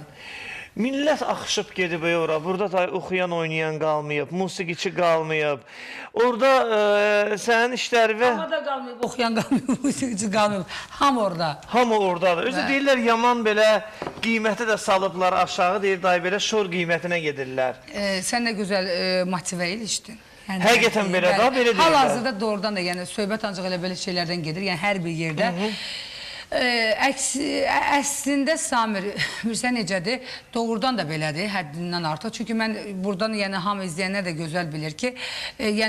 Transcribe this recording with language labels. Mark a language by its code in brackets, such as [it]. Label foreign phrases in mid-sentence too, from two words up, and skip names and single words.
[az] Millət axışıb gedib ora. Burada da oxuyan, oynayan qalmayıb, musiqiçi qalmayıb. Orada sənin işləri və Havada qalmayıb, oxuyan qalmayıb, musiqici qalmayıb. Ham orada. hamı oradadır. Özü deyirlər yaman belə qiyməti də salıblar aşağı, deyir dayı belə şor qiymətinə gedirlər. [tr] Sen de güzel motive iliştin. [az] Yani Həqiqətən belə də, belə deyirlər. Hal-hazırda doğrudan da yəni söhbət ancaq elə belə şeylərdən gedir. Yəni hər bir yerdə. Əslində Samir, bilirsən necədir? Doğrudan da belədir, həddindən artıq. Çünki mən buradan yəni hamı izləyənlər də gözəl bilir ki, yəni